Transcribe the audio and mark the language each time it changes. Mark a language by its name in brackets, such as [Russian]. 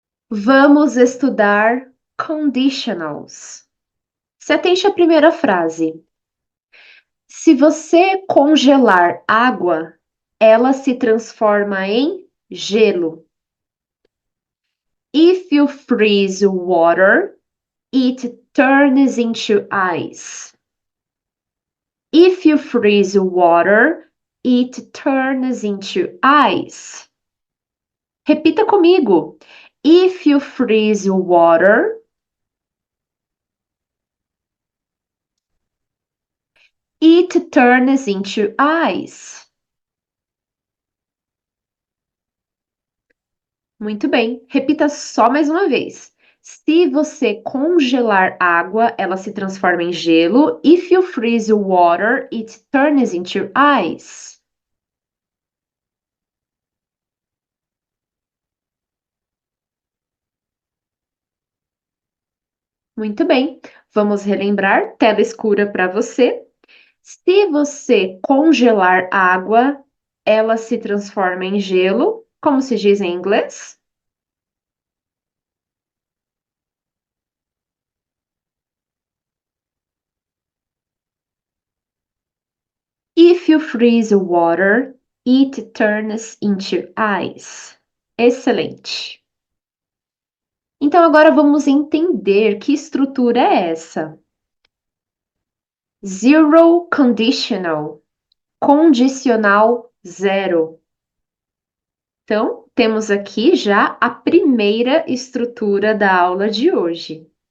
[Portuguese] Vamos estudar conditionals. Se atente à primeira frase. Se você congelar água, ela se transforma em gelo. [English] If you freeze water, it turns into ice. If you freeze water, it turns into ice. [Portuguese] Repita comigo. [English] If you freeze water, it turns into ice. [Portuguese] Muito bem. Repita só mais uma vez. Se você congelar água, ela se transforma em gelo. [English] If you freeze water, it turns into ice. [Portuguese] Muito bem. Vamos relembrar. Tela escura para você. Se você congelar água, ela se transforma em gelo. Como se diz em inglês? [English] If you freeze water, it turns into ice. [Portuguese] Excelente. Então, agora vamos entender que estrutura é essa. Zero conditional, condicional zero. Então, temos aqui já a primeira estrutura da aula de hoje.